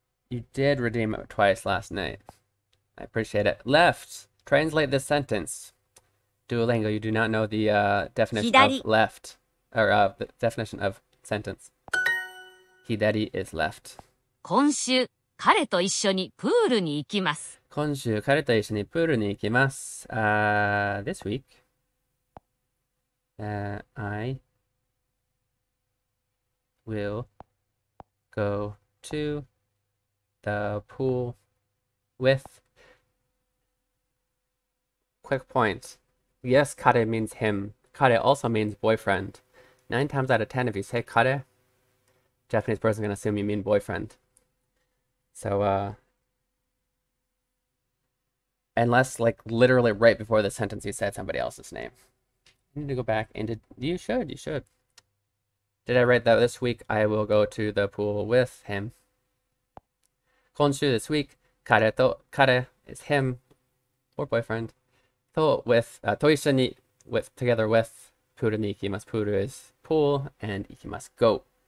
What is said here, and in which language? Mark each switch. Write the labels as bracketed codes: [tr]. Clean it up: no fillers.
[en] You did redeem it twice last night. I appreciate it. Left. Translate this sentence. Duolingo, you do not know the definition of left, or the definition of sentence. Hidari is left. [ja] 今週、彼と一緒にプールに行きます。今週、彼と一緒にプールに行きます。 [en] This week, I will go to the pool with. Quick point. Yes, kare means him. Kare also means boyfriend. 9 times out of 10, if you say kare, Japanese person is going to assume you mean boyfriend. So, unless, like, literally right before the sentence you said somebody else's name. You need to go back into... You should. Did I write that this week? I will go to the pool with him. 今週 this week, kare is him or boyfriend. To with, と一緒に with, together with, [ja] プールに行きます. [en] Puru is pool, and 行きます go.